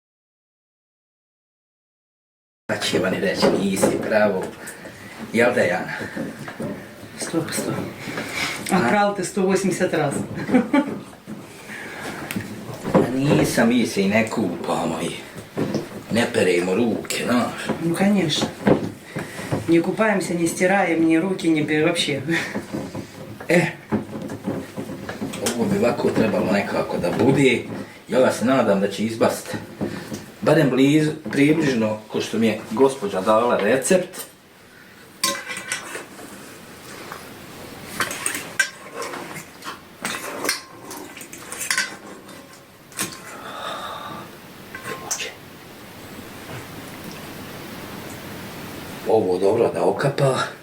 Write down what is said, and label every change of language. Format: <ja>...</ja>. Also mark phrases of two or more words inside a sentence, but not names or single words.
<sr>Pa će vam reći, nisi pravo. Jel da, Jana? 100%. A krali te 180 raza. Nisam, mi se i ne kupamo i ne peremo ruke, znaš.</sr> <ru>Ну, конечно. Не купаемся, не стираем, ни руки, ни вообще.</ru> <sr>Ovo bi ovako trebalo nekako da bude. Ja se nadam da će izbast barem približno ko što mi je gospođa dala recept. Ovo dobro da okapa.</sr>